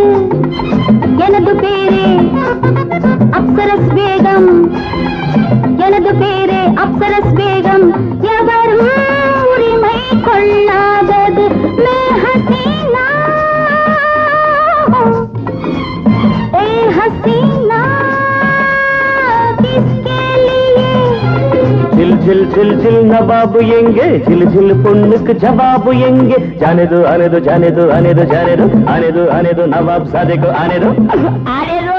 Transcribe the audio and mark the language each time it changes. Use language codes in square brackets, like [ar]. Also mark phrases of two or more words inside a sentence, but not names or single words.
[ta] எனது பேரே அப்சரஸ் பேகம், எனது பேரே அப்சரஸ் பேகம், எவரும் உரிமை கொள்ளாதது. [hi] मैं हसीना ए हसीना [ta] ஜில் ஜில் ஜில் ஜில் நவாபு எங்கே, ஜில் ஜில் புன்னுக்கு ஜவாபு எங்கே, [hi] जाने दो आने दो जाने दो आने दो जाने दो आने दो आने दो नवाब सादे को आने दो आने दो।